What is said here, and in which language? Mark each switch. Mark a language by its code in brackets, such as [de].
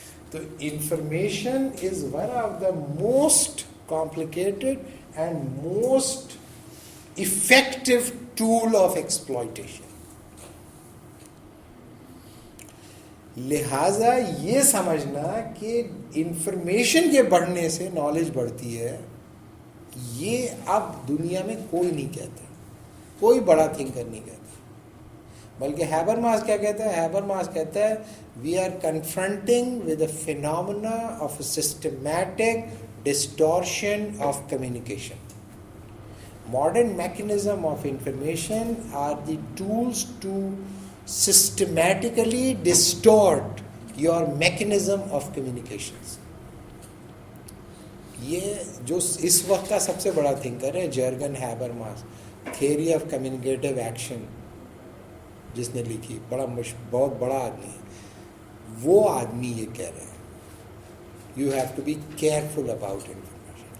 [ur] تو [en] Information is one of the most complicated and most effective tool of exploitation. [ur] لہٰذا یہ سمجھنا کہ انفارمیشن کے بڑھنے سے نالج بڑھتی ہے, یہ اب دنیا میں کوئی نہیں کہتا, کوئی بڑا تھنکر نہیں کہتا. بلکہ ہیبرماس کیا کہتا ہے؟ ہیبرماس کہتا ہے [en] we are confronting with the phenomena of a systematic distortion of communication. Modern mechanism of information are the tools to systematically distort your mechanism of communications. [ur] یہ جو اس وقت کا سب سے بڑا تھنکر ہے جرگن ہیبرماس, تھیوری آف کمیونیکیٹو ایکشن جس نے لکھی, بہت بڑا آدمی ہے. وہ آدمی یہ کہہ رہا ہے [en] You have to be careful about information.